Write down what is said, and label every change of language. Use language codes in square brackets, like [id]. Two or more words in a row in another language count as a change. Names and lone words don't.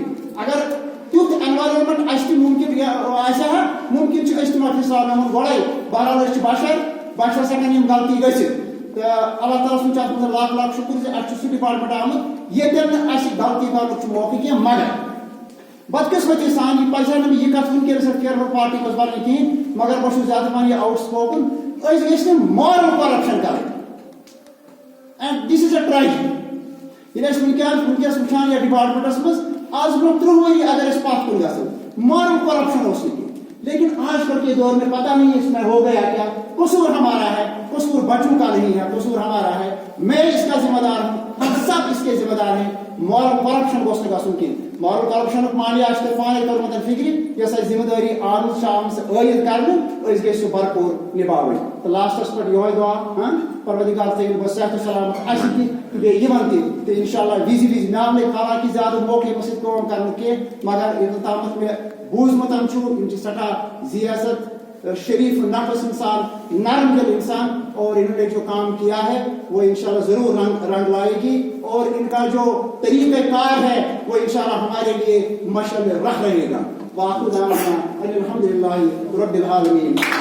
[ks] اگر تیُتھ ایٚنوارمنٹ اَسہِ تہِ مُمکِن آسہِ ہا مُمکِن چھُ أسۍ تِمن حِسابن گۄڈے بہرحال أسۍ چھِ بشرس ہٮ۪کن یِم غلطی گٔژھِتھ تہٕ اللہ تعالیٰ سُنٛد چھُ اَتھ منٛز لاکھ لاکھ شُکر زِ اَسہِ چھُ سُہ ڈپارٹمنٹ آمُت ییٚتٮ۪ن نہٕ اَسہِ غلطی کرنُک چھُ موقعہٕ کینٛہہ مگر بدقسمتی سان یہِ پزِ ہا نہٕ مےٚ یہِ کتھ وٕنکیٚنس فیروَل پارٹی منٛز ونٕنۍ کِہیٖنۍ مگر بہٕ چھُس زیادٕ پہن یہِ آوُٹ سپوکن أسۍ گٔژھۍ نہٕ [en] moral corruption [ks] کرٕنۍ [en] and this is a tragedy. [ks] ییٚلہِ أسۍ وٕنکیٚس وٕچھان یتھ ڈپارٹمنٹس منٛز آز برونٛہہ 30 ؤری اگر أسۍ پتھ کُن گژھو [en] moral corruption [ks] اوس نہٕ کینٛہہ [ur] لیکن آج کل کے دور میں پتہ نہیں اس میں ہو گیا کیا. قصور ہمارا ہے قصور بچوں کا نہیں ہے قصور ہمارا ہے میں اس کا ذمہ دار ہوں ہم سب اس کے ذمہ دار ہیں. [en] moral corruption [ks] گوٚژھ نہٕ گژھُن کینٛہہ [en] moral corruption [ks] معنی آسہِ تۄہہِ پانے توٚرمُت فِکرِ یۄس اَسہِ ذمہ دٲری آمٕژ چھِ آمٕژ عٲید کرنہٕ أسۍ گٔژھۍ سُہ بھرپوٗر نِباوٕنۍ تہٕ لاسٹس پٮ۪ٹھ یِہوے دعا پروردگار تھٲیِن بہٕ صحت و سلامت اَسہِ تہِ تہٕ بیٚیہِ یِمن تہِ تہٕ انشاء اللہ وِزِ مےٚ آو نہٕ حالانکہِ زیادٕ موقعہٕ یِمن سۭتۍ کٲم کرنُک کینٛہہ مگر یوٚتَن تامَتھ مےٚ بوٗزمُت چھُ یِم چھِ سٮ۪ٹھاہ ذِیاست شریف نفس انسان نرم دل انسان [ur] اور انہوں نے جو کام کیا ہے وہ انشاءاللہ ضرور رنگ لائے گی اور ان کا جو طریقہ کار ہے وہ انشاءاللہ ہمارے لیے مشعل رہ رہے گا. [ar] وآخر دعوانا الحمدللہ رب العالمین.